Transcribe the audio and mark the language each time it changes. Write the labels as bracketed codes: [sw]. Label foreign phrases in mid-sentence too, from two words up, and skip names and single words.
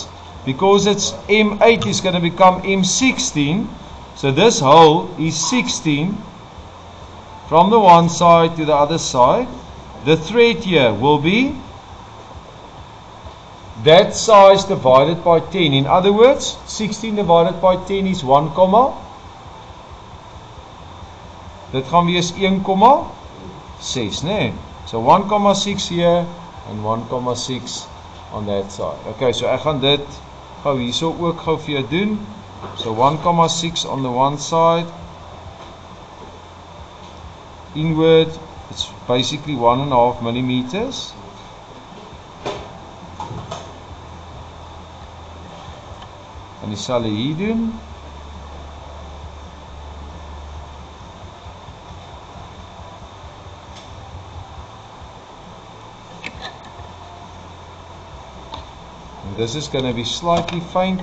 [en] Because it's M8 is going to become M16. So this hole is 16 from the one side to the other side. The thread here will be that size divided by 10. In other words, 16 divided by 10 is 1, [af] dit gaan wees [en] 1,6, né? So 1,6 here and 1,6 on that side. [af] Okay, so ek gaan dit gou hierso ook gou vir jou doen. [en] So 1,6 on the one side. Inward, it's basically 1.5 millimeters. [af] En dieselfde hier doen. [en] This is going to be slightly faint.